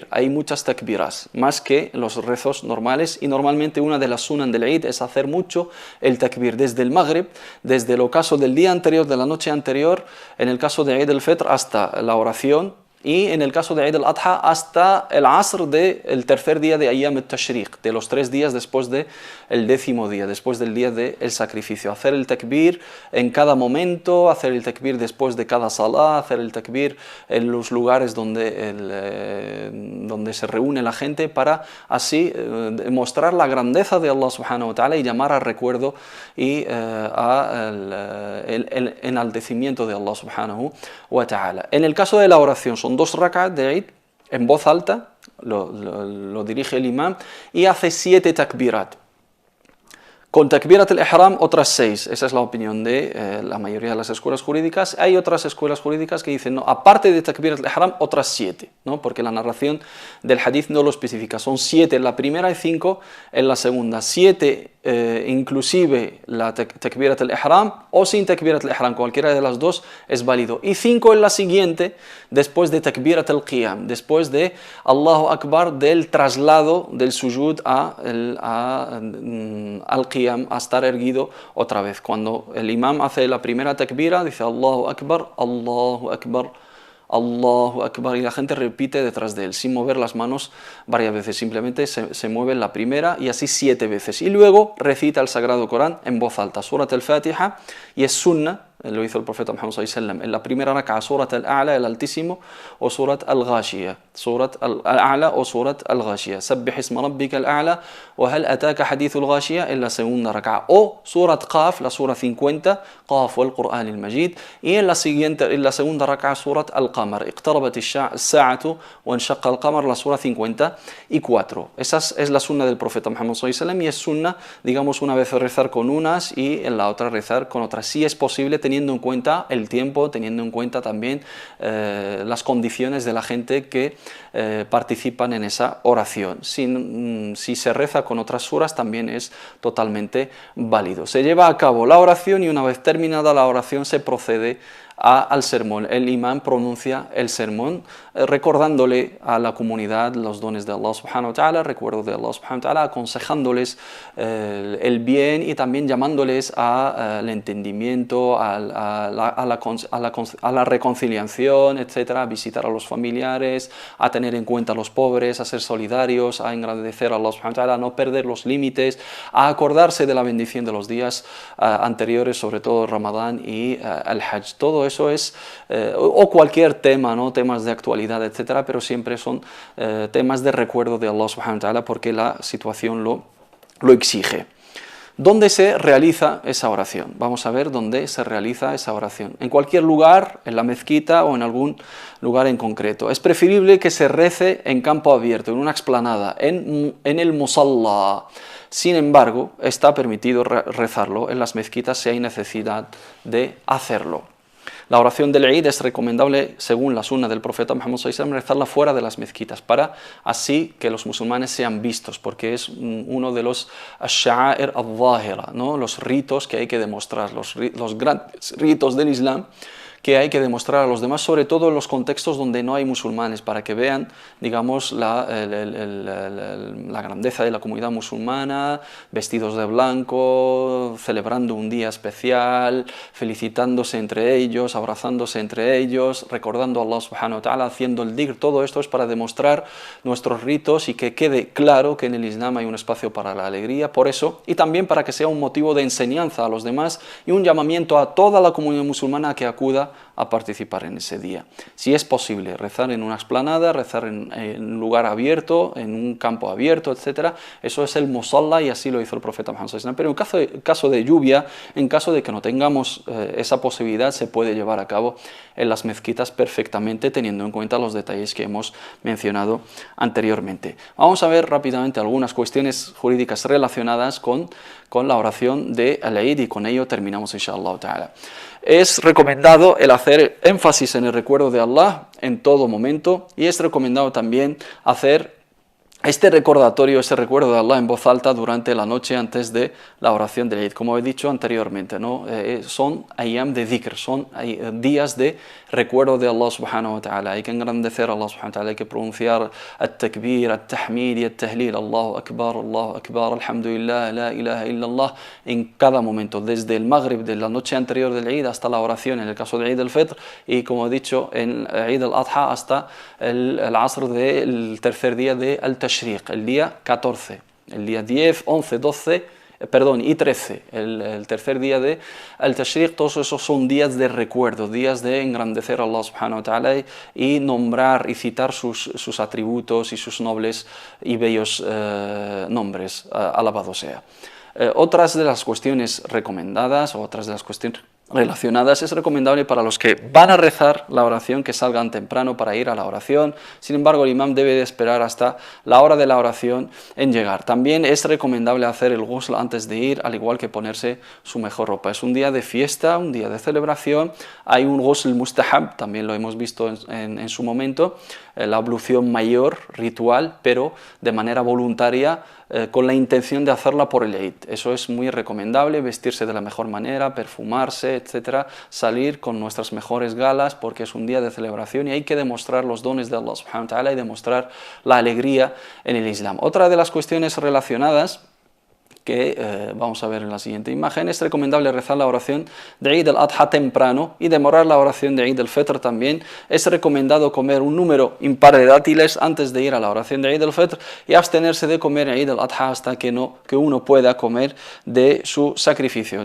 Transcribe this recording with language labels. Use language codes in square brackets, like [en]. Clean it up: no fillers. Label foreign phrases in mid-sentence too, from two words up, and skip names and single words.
[es] Hay muchas takbiras, más que los rezos normales, y normalmente una de las sunan del Eid es hacer mucho el takbir desde el Maghrib, desde el ocaso del día anterior, de la noche anterior, en el caso de Eid al-Fitr hasta la oración, y en el caso de Eid al-Adha hasta el Asr del tercer día de [ar] أيام التشريق, [es] de los 3 días después del 10º día, después del día del sacrificio. Hacer el takbir en cada momento, hacer el takbir después de cada salah, hacer el takbir en los lugares donde se reúne la gente, para así mostrar la grandeza de [ar] الله سبحانه وتعالى [es] y llamar al recuerdo y el enaltecimiento de [ar] الله سبحانه وتعالى. [es] En el caso de la oración, son 2 rak'at de Eid en voz alta, lo dirige el imam y hace 7 takbirat. Con [ar] تكبيرة الإحرام [es] otras 6, esa es la opinión de la mayoría de las escuelas jurídicas. Hay otras escuelas jurídicas que dicen, no, aparte de [ar] تكبيرة الإحرام, [es] otras 7, ¿no? Porque la narración del hadith no lo especifica, son 7 en la primera y 5 en la segunda. 7 inclusive la [ar] تكبيرة الإحرام [es] o sin [ar] تكبيرة الإحرام, [es] cualquiera de las dos es válido. Y 5 en la siguiente, después de [ar] تكبيرة القيام, [es] después de [ar] الله أكبر, [es] del traslado del [ar] السجود القيام, [es] a estar erguido otra vez. Cuando el imam hace la primera takbira, dice [ar] الله أكبر، الله أكبر، الله أكبر, [es] y la gente repite detrás de él, sin mover las manos varias veces, simplemente se mueve la primera y así 7 veces. Y luego recita el Sagrado Corán en voz alta, Surat al-Fatiha, y es sunnah, lo hizo el profeta Muhammad [ar] صلى الله عليه وسلم, [es] en la primera rak'a, Surat al-A'la, el Altísimo, o Surat al-Ghashiyah, Surat al-A'la o Surat al-Ghashiyah, [ar] سبح اسم ربك الأعلى، وهل أتاك حديث الغاشية, [es] en la segunda rak'a, o Surat Qaf, la Sura 50, [ar] ق والقرآن المجيد, [es] y en la segunda rak'a, Surat al-Qamar, [ar] اقتربت الساعة وانشق القمر, [es] la Sura 54. Esa es la sunna del profeta Muhammad [ar] صلى الله عليه وسلم, [es] y es sunna, digamos, una vez rezar con unas y en la otra rezar con otras. Si es posible, teniendo en cuenta el tiempo, teniendo en cuenta también las condiciones de la gente que participan en esa oración. Si se reza con otras suras también es totalmente válido. Se lleva a cabo la oración y una vez terminada la oración se procede al sermón. El imán pronuncia el sermón recordándole a la comunidad los dones de [ar] الله سبحانه وتعالى, [es] recuerdo de [ar] الله سبحانه وتعالى, [es] aconsejándoles el bien y también llamándoles al entendimiento, a la reconciliación, etcétera, a visitar a los familiares, a tener en cuenta a los pobres, a ser solidarios, a engrandecer a [ar] الله سبحانه وتعالى, [es] a no perder los límites, a acordarse de la bendición de los días anteriores, sobre todo Ramadán y el Hajj. Todo eso es, o cualquier tema, ¿no? Temas de actualidad, etcétera, pero siempre son temas de recuerdo de [ar] الله سبحانه وتعالى [es] porque la situación lo exige. ¿Dónde se realiza esa oración? Vamos a ver dónde se realiza esa oración. En cualquier lugar, en la mezquita o en algún lugar en concreto. Es preferible que se rece en campo abierto, en una explanada, en el musalla. Sin embargo, está permitido rezarlo en las mezquitas si hay necesidad de hacerlo. La oración del Eid es recomendable, según la sunna del profeta Muhammad [ar] صلى الله عليه وسلم, [es] rezarla fuera de las mezquitas, para así que los musulmanes sean vistos, porque es uno de los [ar] الشعائر الظاهرة, [es] ¿no? Los ritos que hay que demostrar, los grandes ritos del Islam que hay que demostrar a los demás, sobre todo en los contextos donde no hay musulmanes, para que vean, digamos, la grandeza de la comunidad musulmana, vestidos de blanco, celebrando un día especial, felicitándose entre ellos, abrazándose entre ellos, recordando a [ar] الله سبحانه وتعالى, [es] haciendo el dhikr. Todo esto es para demostrar nuestros ritos y que quede claro que en el Islam hay un espacio para la alegría, por eso, y también para que sea un motivo de enseñanza a los demás y un llamamiento a toda la comunidad musulmana a que acuda a participar en ese día. Si es posible rezar en una explanada, rezar en un lugar abierto, en un campo abierto, etc., eso es el musalla y así lo hizo el profeta Muhammad [ar] صلى الله عليه وسلم. [es] Pero en caso de lluvia, en caso de que no tengamos esa posibilidad, se puede llevar a cabo en las mezquitas perfectamente, teniendo en cuenta los detalles que hemos mencionado anteriormente. Vamos a ver rápidamente algunas cuestiones jurídicas relacionadas con la oración de al-Eid y con ello terminamos [ar] إن شاء الله تعالى. [es] Es recomendado el hacer énfasis en el recuerdo de Allah en todo momento y es recomendado también hacer este recordatorio, ese recuerdo de Allah en voz alta durante la noche antes de la oración del Eid. Como he dicho anteriormente, ¿no? Son ayyam de dhikr, son días de recuerdo de [ar] الله سبحانه وتعالى. [es] Hay que engrandecer a [ar] الله سبحانه وتعالى, [es] hay que pronunciar [ar] التكبير، التحميد [es] y al-tahlil, [ar] الله أكبر، الحمد لله، لا إله إلا الله, [es] en cada momento, desde el maghrib de la noche anterior del Eid hasta la oración, en el caso del Eid al-Fitr, y como he dicho, en Eid al-Adha hasta el asr del tercer día de al-Tashriq, el día 14, el día 10, 11, 12, y 13, el tercer día de al-Tashriq. Todos esos son días de recuerdo, días de engrandecer a [ar] الله سبحانه وتعالى [es] y nombrar y citar sus atributos y sus nobles y bellos nombres, alabado sea. Otras de las cuestiones recomendadas, o otras de las cuestiones relacionadas, es recomendable para los que van a rezar la oración que salgan temprano para ir a la oración. Sin embargo, el imam debe de esperar hasta la hora de la oración en llegar. También es recomendable hacer el ghusl antes de ir, al igual que ponerse su mejor ropa. Es un día de fiesta, un día de celebración. Hay un [ar] غسل مستحب, [es] también lo hemos visto en su momento, la ablución mayor, ritual, pero de manera voluntaria, con la intención de hacerla por el Eid. Eso es muy recomendable, vestirse de la mejor manera, perfumarse, etcétera, salir con nuestras mejores galas porque es un día de celebración y hay que demostrar los dones de [ar] الله سبحانه وتعالى [es] y demostrar la alegría en el Islam. Otra de las cuestiones relacionadas que vamos a ver en la siguiente imagen, es recomendable rezar la oración de Eid al-Adha temprano y demorar la oración de Eid al-Fitr también. Es recomendado comer un número impar de dátiles antes de ir a la oración de Eid al-Fitr y abstenerse de comer Eid al-Adha hasta que uno pueda comer de su sacrificio.